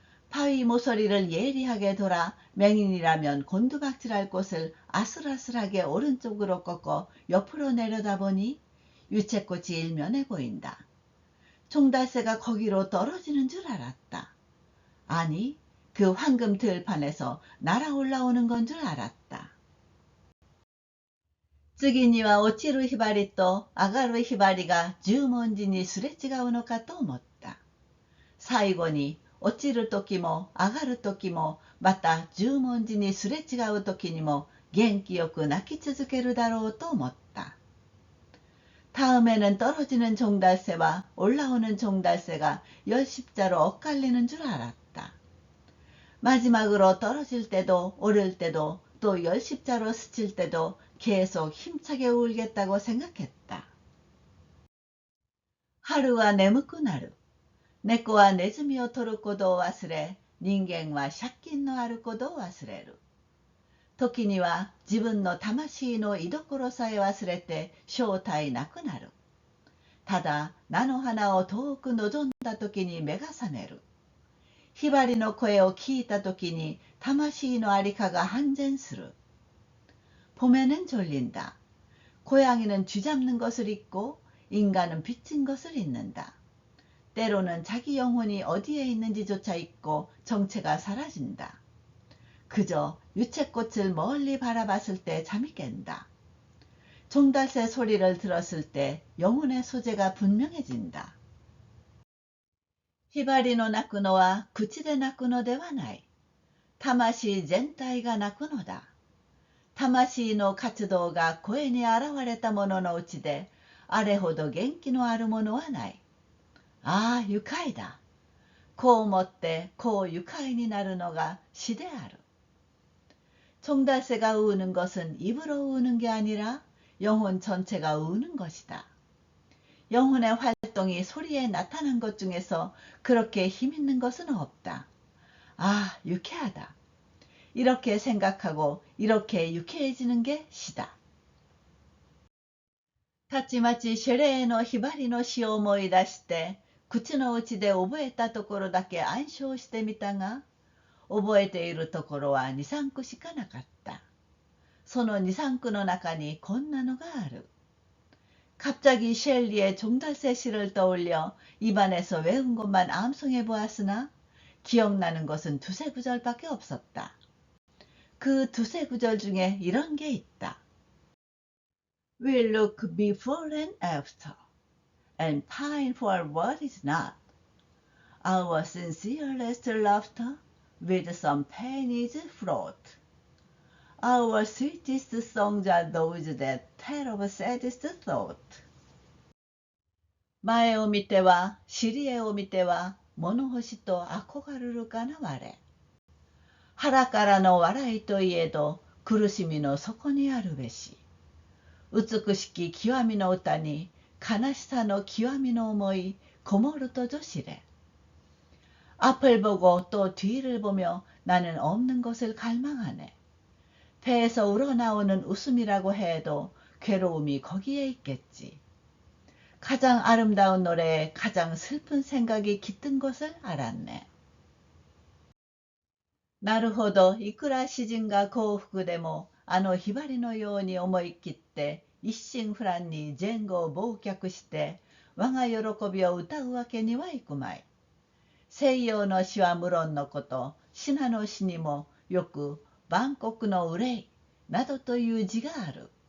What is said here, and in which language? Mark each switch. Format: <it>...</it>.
<ko>바위 모서리를 예리하게 돌아 맹인이라면 곤두박질할 곳을 아슬아슬하게 오른쪽으로 꺾어 옆으로 내려다보니 유채꽃이 일면에 보인다. 종달새가 거기로 떨어지는 줄 알았다. 아니, 그 황금 들판에서 날아 올라오는 건 줄 알았다.</ko> <ja>次には落ちるひばりと上がるひばりが十文字にすれ違うのかと思った。最後に落ちる時も上がる時もまた十文字にすれ違う時にも元気よく泣き続けるだろうと思った。</ja> <ko>다음에는 떨어지는 종달새와 올라오는 종달새가 열십자로 엇갈리는 줄 알았다. 마지막으로 떨어질 때도 오를 때도 또 열십자로 스칠 때도 계속 힘차게 울겠다고 생각했다.</ko> <ja>하루와眠くなる。猫はネズミを取ることを忘れ、人間は借金のあることを忘れる。時には自分の魂の居所さえ忘れて正体なくなる。ただ菜の花を遠く望んだ時に目が覚める。ひばりの声を聞いた時に魂のありかが半然する。</ja> <ko>봄에는 졸린다. 고양이는 쥐잡는 것을 잊고 인간은 빚진 것을 잊는다. 때로는 자기 영혼이 어디에 있는지조차 잊고 정체가 사라진다. 그저 유채꽃을 멀리 바라봤을 때 잠이 깬다. 종달새 소리를 들었을 때 영혼의 소재가 분명해진다.</ko> <ja>ひばりの鳴くのは口で鳴くのではない。魂全体が鳴くのだ。魂の活動が声に現れたもののうちで、あれほど元気のあるものはない。ああ、愉快だ。こう思ってこう愉快になるのが詩である。</ja> <ko>종달새가 우는 것은 입으로 우는 게 아니라 영혼 전체가 우는 것이다. 영혼의 활동이 소리에 나타난 것 중에서 그렇게 힘있는 것은 없다. 아, 유쾌하다. 이렇게 생각하고 이렇게 유쾌해지는 게 시다.</ko> <ja>たちまちシェレーのひばりの詩を思い出して口の内で覚えたところだけ暗唱してみたが、覚えているところは2、3句しかなかった。その2、3句の中にこんなのがある。</ja> <ko>갑자기 셸리의 종달새 시를 떠올려 입안에서 외운 것만 암송해 보았으나 기억나는 것은 두세 구절밖에 없었다. 그 두세 구절 중에 이런 게 있다.</ko> <en>We look before and after, and pine for what is not. Our sincerest laughter with some pain is fraught. Our sweetest songs are those that tell of saddest thought.</en> <ja>前を見ては、尻へを見ては、物干しと憧れるかなわれ。腹からの笑いといえど、苦しみの底にあるべし。美しき極みの歌に、悲しさの極みの思い、こもるとぞ知れ。</ja> <ko>앞을 보고 또 뒤를 보며 나는 없는 것을 갈망하네. 배에서 우러나오는 웃음이라고 해도 괴로움이 거기에 있겠지. 가장 아름다운 노래에 가장 슬픈 생각이 깃든 것을 알았네.</ko> <ja>なるほど、いくら詩人が幸福でも、あのひばりのように思い切って、一心不乱に前後を忘却して、我が喜びを歌うわけにはいくまい。西洋の詩は無論のこと、シナの詩にもよく、万国の憂いなどという字がある。</ja>